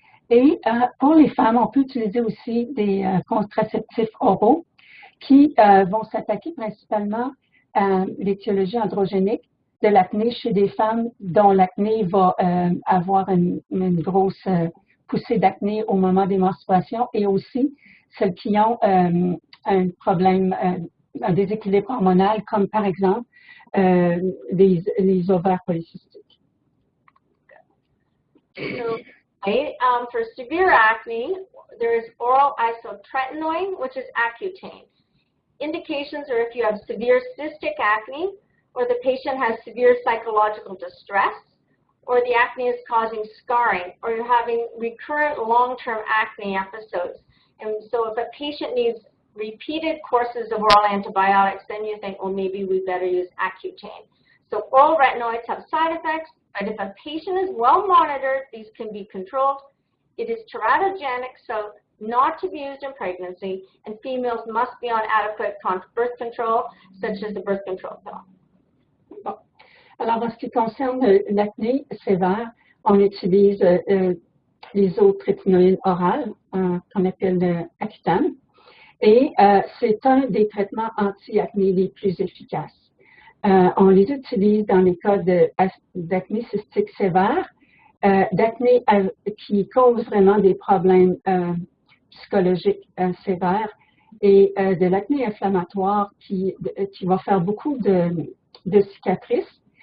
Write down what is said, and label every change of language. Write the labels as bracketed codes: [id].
[fr] Et pour les femmes, on peut utiliser aussi des contraceptifs oraux qui vont s'attaquer principalement à l'étiologie androgénique de l'acné chez des femmes dont l'acné va avoir une grosse poussée d'acné au moment des menstruations et aussi celles qui ont un problème, un déséquilibre hormonal comme par exemple les ovaires polycystiques. [en] So, for severe acne, there is oral isotretinoin, which is Accutane. Indications are if you have severe cystic acne, or the patient has severe psychological distress, or the acne is causing scarring, or you're having recurrent long-term acne episodes. And so if a patient needs repeated courses of oral antibiotics, then you think, well, maybe we better use Accutane. So oral retinoids have side effects, but if a patient is well monitored, these can be controlled. It is teratogenic, so not to be used in pregnancy, and females must be on adequate birth control, such as the birth control pill. [fr] Bon. Alors, en ce qui concerne l'acné sévère, on utilise l'isotrétinoïne orale, qu'on appelle Accutane, et c'est un des traitements anti-acné les plus efficaces. On les utilise dans les cas d'acné cystique sévère, d'acné qui cause vraiment des problèmes psychologiques sévères et de l'acné inflammatoire qui va faire beaucoup de cicatrices.